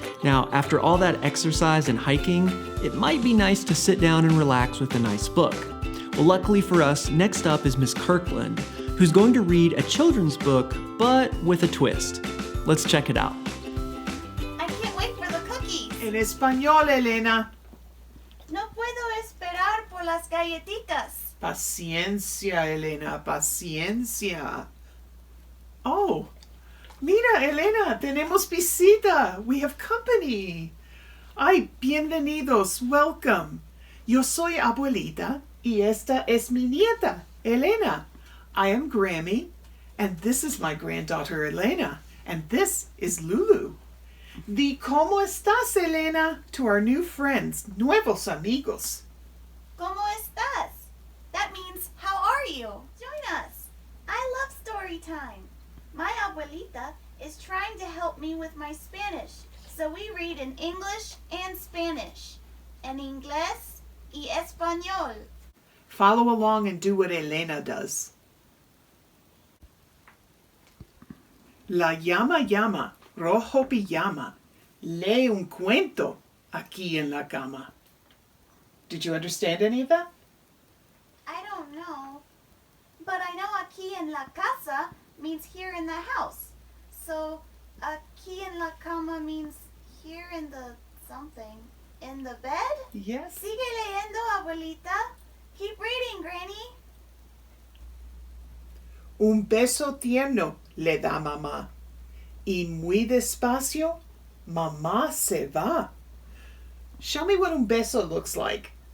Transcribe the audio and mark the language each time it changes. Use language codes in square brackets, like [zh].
[en] Now, after all that exercise and hiking, it might be nice to sit down and relax with a nice book. Well, luckily for us, next up is Miss Kirkland, who's going to read a children's book, but with a twist. Let's check it out. I can't wait for the cookies. [es] En español, Elena. No puedo esperar por las galletitas. Paciencia, Elena, paciencia. Oh, mira, Elena, tenemos visita. [en] We have company. [es] Ay, bienvenidos, [en] welcome. [es] Yo soy abuelita y esta es mi nieta, Elena. [en] I am Grammy, and this is my granddaughter, Elena, and this is Lulu. [es] Di cómo estás, Elena, [en] to our new friends, [es] nuevos amigos. ¿Cómo estás? [en] That means, how are you? Join us. I love story time. My abuelita is trying to help me with my Spanish, so we read in English and Spanish. En inglés [es] y español. [en] Follow along and do what Elena does. [es] La llama, rojo pijama, lee un cuento aquí en la cama. [en] Did you understand any of that? I don't know. But I know [es] aquí en la casa [en] means here in the house. So [es] aquí en la cama [en] means here in the something. In the bed? Yes. [es] Sigue leyendo, abuelita. [en] Keep reading, Granny. [es] Un beso tierno le da mamá. Y muy despacio, mamá se va. [en] Show me what un beso looks like.